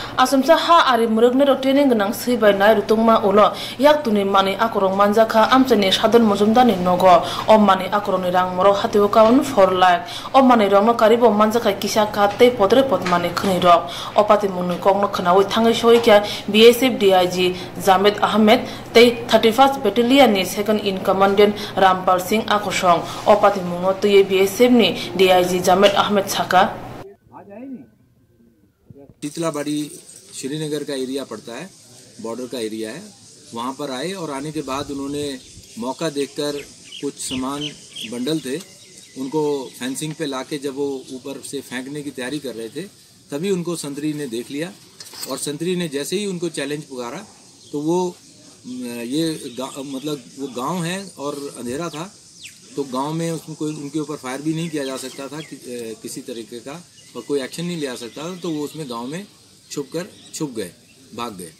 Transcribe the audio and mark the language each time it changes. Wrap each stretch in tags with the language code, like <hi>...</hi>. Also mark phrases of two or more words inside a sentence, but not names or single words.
<trp>Asumsa ha ari murugne rotene gnang sibai nai rutungma ulo yak tuni mani akorong manjaka amchani sadon mojumdani nogo o mani akorong ni rang moro hateo kaun 4 lakh o mani rong no karibo manjaka kisa kate podre pod mani khni rok o pati munu kong no khnawi thangai soi kya BSF DIG Jamed Ahmed tei 31st Battalion ni</trp> <en>second in commandant</en> <trp>Rampal Singh akosong o pati munu tuye BSF ni DIG Jamed Ahmed Saka</trp> <hi>शीतलाबाड़ी श्रीनगर का एरिया पड़ता है, बॉर्डर का एरिया है। वहाँ पर आए और आने के बाद उन्होंने मौका देखकर कुछ सामान बंडल थे उनको फेंसिंग पे लाके जब वो ऊपर से फेंकने की तैयारी कर रहे थे तभी उनको संतरी ने देख लिया और संतरी ने जैसे ही उनको चैलेंज पुकारा तो वो मतलब वो गांव है और अंधेरा था तो गांव में उनको उनके ऊपर फायर भी नहीं किया जा सकता था किसी तरीके का और कोई एक्शन नहीं लिया सकता था तो वो उसमें गांव में छुप गए, भाग गए।</hi>